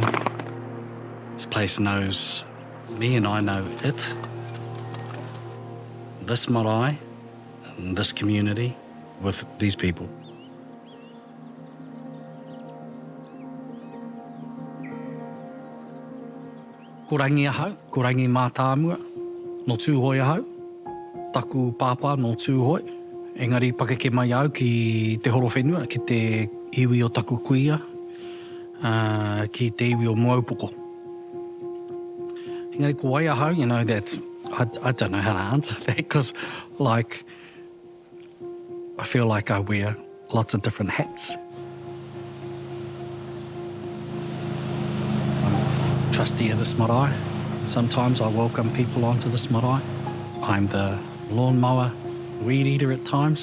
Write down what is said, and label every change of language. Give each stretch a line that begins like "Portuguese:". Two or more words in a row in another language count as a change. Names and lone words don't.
English: This place knows me and I know it. This marae and this community with these people.
Māori: Ko rangi ahau, ko rangi Matamua, no tūhoi ahau, taku pāpā no tūhoi. Engari pakeke mai au ki te horo whenua, ki te iwi o taku kuia, ki te iwi o Moaupoko. Engari ko wai ahau,
English: you know, that I don't know how to answer that because, like, I feel like I wear lots of different hats. I'm trustee of this marae. Sometimes I welcome people onto this marae. I'm the lawnmower, weed eater at times.